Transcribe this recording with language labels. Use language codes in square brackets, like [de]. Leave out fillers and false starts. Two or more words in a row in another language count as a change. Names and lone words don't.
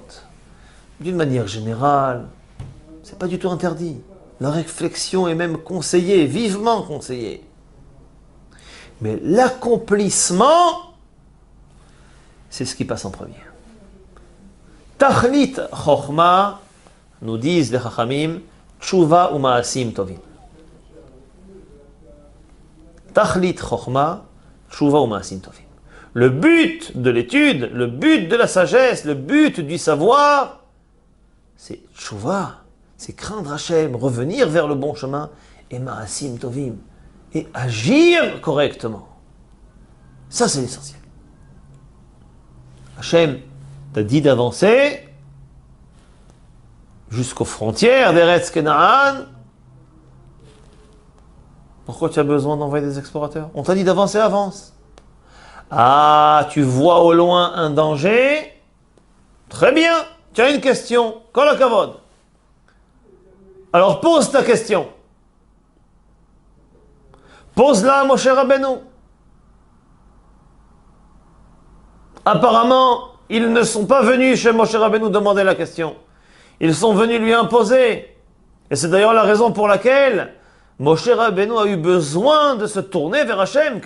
[fr] D'une manière générale, c'est pas du tout interdit. La réflexion est même conseillée, vivement conseillée. Mais l'accomplissement, c'est ce qui passe en premier. [he] תכלית חכמה, [fr] nous disent les [he] חכמים, תשובה ומעשים טובים. תכלית חכמה, תשובה ומעשים טובים. [fr] Le but de l'étude, le but de la sagesse, le but du savoir, c'est Tshuva, c'est craindre Hachem, revenir vers le bon chemin, et [he] מעשים טובים, [fr] et agir correctement. Ça, c'est l'essentiel. Hachem t'a dit d'avancer jusqu'aux frontières d'Eretz Kenaan. Pourquoi tu as besoin d'envoyer des explorateurs? On t'a dit d'avancer, avance. Ah, tu vois au loin un danger? Très bien, tu as une question. [he] כל הכבוד. [fr] Alors pose ta question. Pose-la à Moshe Rabbeinu. Apparemment, ils ne sont pas venus chez Moshe Rabbeinu demander la question. Ils sont venus lui imposer. Et c'est d'ailleurs la raison pour laquelle Moshe Rabbeinu a eu besoin de se tourner vers Hachem.